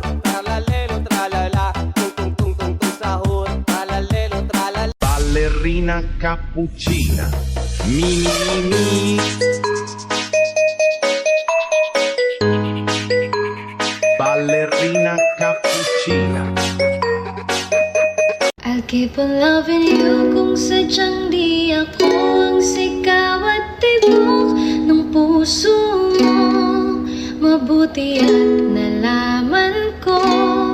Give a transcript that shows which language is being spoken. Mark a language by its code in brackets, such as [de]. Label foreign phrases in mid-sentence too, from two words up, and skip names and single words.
[it] Tralalelo, tralala, tung tung tung tung tung sahur. Tralalelo, tralala. Ballerina cappuccina, mi mi mi. Ballerina cappuccina. [en] I'll keep on loving you [tl] kung sadyang di ako ang sigaw at tibok ng puso mo. Mabuti at nalaman ko